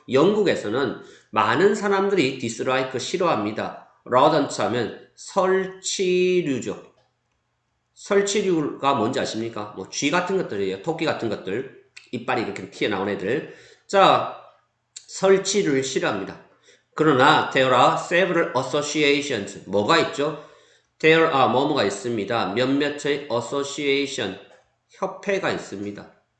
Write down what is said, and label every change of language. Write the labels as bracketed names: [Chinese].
[Korean] 영국에서는 많은 사람들이 dislike, 싫어합니다. rodent 하면 설치류죠. 설치류가 뭔지 아십니까? 뭐 쥐 같은 것들이에요. 토끼 같은 것들. 이빨이 이렇게 튀어나온 애들. 자, 설치류를 싫어합니다. 그러나 [English] there are several associations. [Korean] 뭐가 있죠? [English] There are [Korean] 뭐뭐가 있습니다. 몇몇의 association, 협회가 있습니다.